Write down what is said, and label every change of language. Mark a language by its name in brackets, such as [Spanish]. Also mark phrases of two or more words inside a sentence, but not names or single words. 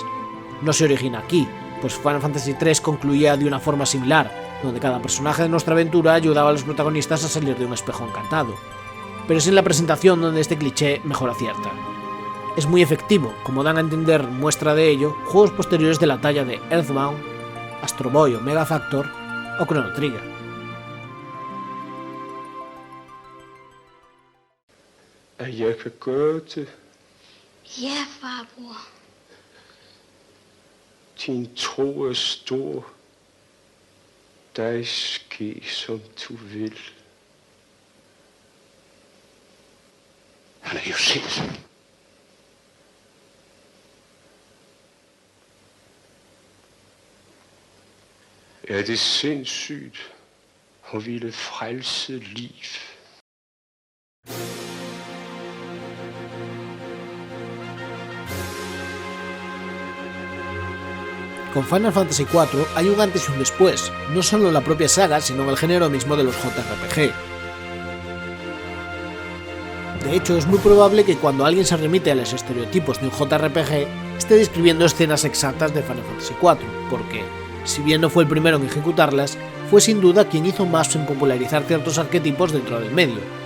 [Spanish] No se origina aquí, pues Final Fantasy III concluía de una forma similar, donde cada personaje de nuestra aventura ayudaba a los protagonistas a salir de un espejo encantado. Pero es en la presentación donde este cliché mejor acierta. Es muy efectivo, como dan a entender muestra de ello juegos posteriores de la talla de Earthbound, Astro Boy o Mega Factor o Chrono Trigger. [Danish] Jeg kan gøre det. Ja, farbror. Din tro er stor. Dig ske som du vil. Han er jo sindssyg. Er det sindssygt at ville frelse liv? [Spanish] Con Final Fantasy IV hay un antes y un después, no solo en la propia saga, sino en el género mismo de los JRPG. De hecho, es muy probable que cuando alguien se remite a los estereotipos de un JRPG, esté describiendo escenas exactas de Final Fantasy IV, porque, si bien no fue el primero en ejecutarlas, fue sin duda quien hizo más en popularizar ciertos arquetipos dentro del medio.